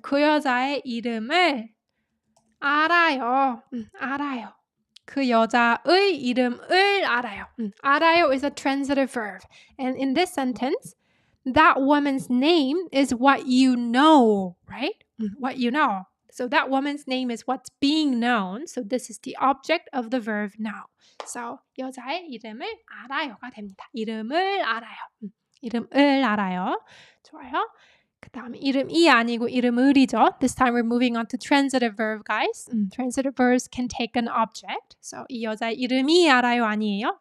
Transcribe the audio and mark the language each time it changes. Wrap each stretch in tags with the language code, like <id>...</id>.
<ko>그 여자의 이름을 알아요. 알아요. 그 여자의 이름을 알아요.</ko> <en>알아요 is a transitive verb. And in this sentence, that woman's name is what you know, right? What you know. So that woman's name is what's being known. So this is the object of the verb know.</en> <ko>So 여자의 이름을 알아요가 됩니다. 이름을 알아요. 이름을 알아요. 좋아요. 그 다음에 이름이 아니고 이름을이죠.</ko> <en>This time we're moving on to transitive verb, guys. Transitive verbs can take an object.</en> <ko>So 이 여자의 이름이 알아요 아니에요?</ko>